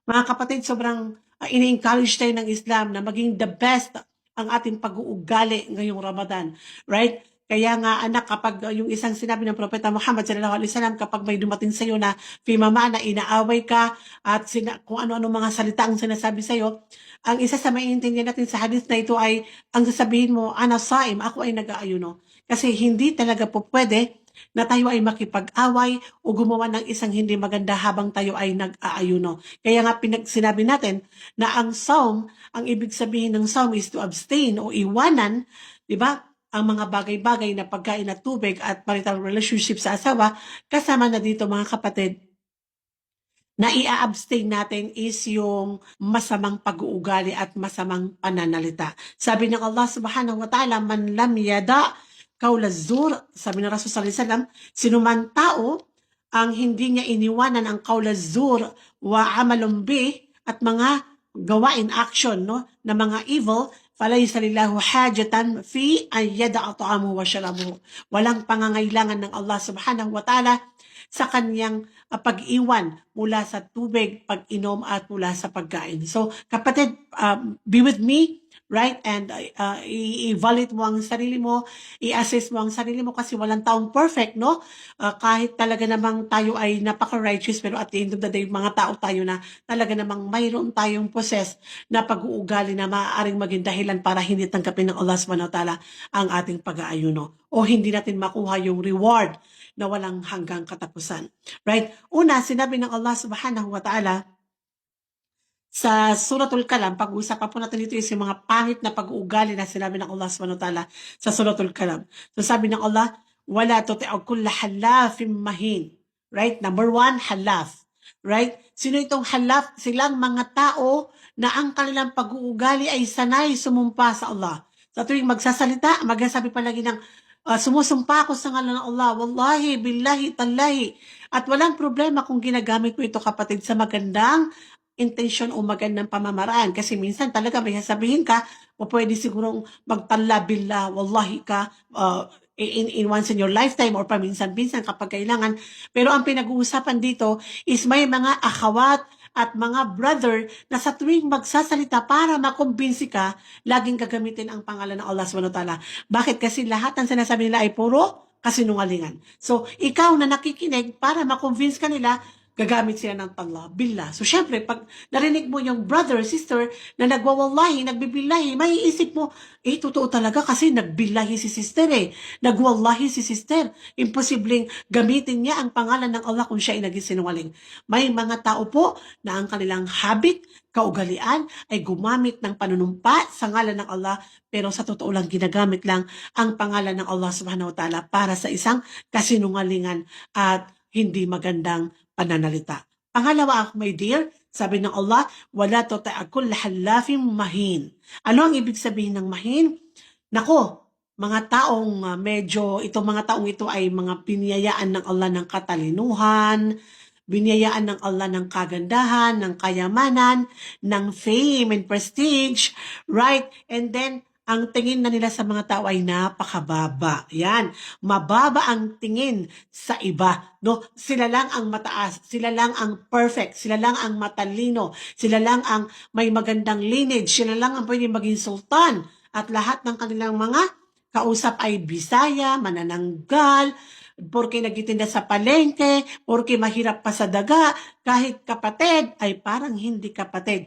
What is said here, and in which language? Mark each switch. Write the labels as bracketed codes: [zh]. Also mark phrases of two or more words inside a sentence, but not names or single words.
[tl] Mga kapatid, sobrang ini-encourage tayo ng Islam na maging [en] the best [tl] ang ating pag-uugali ngayong Ramadan. Right? Kaya nga anak, kapag yung isang sinabi ng Propeta Muhammad [ar] صلى الله عليه وسلم, [tl] kapag may dumating sa iyo na fimama na inaaway ka at kung ano-ano mga salita ang sinasabi sa iyo, ang isa sa maiintindihan natin sa hadith na ito ay ang sasabihin mo, [ar] أنا صائم, [tl] ako ay nag-aayuno. Kasi hindi talaga po pwede na tayo ay makipag-away o gumawa ng isang hindi maganda habang tayo ay nag-aayuno. Kaya nga sinabi natin na ang saum, ang ibig sabihin ng saum is [en] to abstain [tl] o iwanan, di ba? Ang mga bagay-bagay na pagkain at tubig at [en] marital relationship [tl] sa asawa, kasama na dito mga kapatid, na i-abstain natin is yung masamang pag-uugali at masamang pananalita. Sabi ng Allah [ar] سبحانه وتعالى, من لم يدع قول الزور, [tl] sabi ng Rasul [ar] صلى الله عليه وسلم, [tl] sinuman tao ang hindi niya iniwanan ang [ar] قول الزور والعمل به [tl] at mga gawain, action, no, na mga evil, [ar] فليس لله حاجة في أن يدع طعامه وشرابه. [tl] Walang pangangailangan ng Allah [ar] سبحانه وتعالى [tl] sa kanyang pag-iwan mula sa tubig, pag-inom at mula sa pagkain. So, kapatid, [en] be with me, right? [tl] And i-evaluate mo ang sarili mo, i-assess mo ang sarili mo kasi walang taong perfect, no? Kahit talaga namang tayo ay napaka-righteous, pero [en] at the end of the day, [tl] mga tao tayo na talaga namang mayroon tayong possess na pag-uugali na maaaring maging dahilan para hindi tanggapin ng Allah [ar] سبحانه وتعالى [tl] ang ating pag-aayuno o hindi natin makuha yung reward na walang hanggang katapusan. Right? Una, sinabi ng Allah [ar] سبحانه وتعالى [tl] sa Suratul Kalam, pag-uusapan po natin dito is yung mga pangit na pag-uugali na sinabi ng Allah [ar] سبحانه وتعالى [tl] sa Suratul Kalam. So sabi ng Allah, [ar] ولا تطع كل حلاف مهين. [tl] Right? Number 1, halaf. Right? Sino itong halaf? Silang mga tao na ang kanilang pag-uugali ay sanay sumumpa sa Allah. Sa tuwing magsasalita, magsasabi palagi ng sumusumpa ako sa ngalan ng Allah, [ar] والله، بالله، تالله. [tl] At walang problema kung ginagamit mo ito kapatid sa magandang intention o magandang pamamaraan. Kasi minsan talaga may sasabihin ka, o pwede sigurong magtalla [ar] بالله، والله [tl] ka, [en] in once in your lifetime or paminsan-minsan kapag kailangan. [tl] Pero ang pinag-uusapan dito is may mga akhawat at mga brother na sa tuwing magsasalita para makumbinsi ka, laging gagamitin ang pangalan ng Allah [ar] سبحانه وتعالى. [tl] Bakit? Kasi lahat ng sinasabi nila ay puro kasinungalingan. So, ikaw na nakikinig para makonvince ka nila, gagamit sila ng [ar] تالله، بالله. [tl] So, syempre, pag narinig mo yung brother, sister, na nagwawallahi, nagbibillahi, may isip mo, totoo talaga kasi nagbillahi si sister Nagwallahi si sister. Imposibleng gamitin niya ang pangalan ng Allah kung siya ay naging sinungaling. May mga tao po na ang kanilang habit, kaugalian, ay gumamit ng panunumpa sa ngalan ng Allah, pero sa totoo lang ginagamit lang ang pangalan ng Allah [ar] سبحانه وتعالى [tl] para sa isang kasinungalingan at hindi magandang pananalita. Pangalawa, [en] my dear, [tl] sabi ng Allah, [ar] ولا تطع حلاف مهين. [tl] Ano ang ibig sabihin ng mahin? Nako, mga taong itong mga taong ito ay mga biniyayaan ng Allah ng katalinuhan, biniyayaan ng Allah ng kagandahan, ng kayamanan, ng [en] fame and prestige, [tl] right? [en] And then, [tl] ang tingin na nila sa mga tao ay napakababa. Yan. Mababa ang tingin sa iba. No? Sila lang ang mataas. Sila lang ang perfect. Sila lang ang matalino. Sila lang ang may magandang lineage. Sila lang ang pwede maging sultan. At lahat ng kanilang mga kausap ay Bisaya, manananggal, porque nagtitinda sa palengke, porque mahirap pa sa daga, kahit kapatid ay parang hindi kapatid.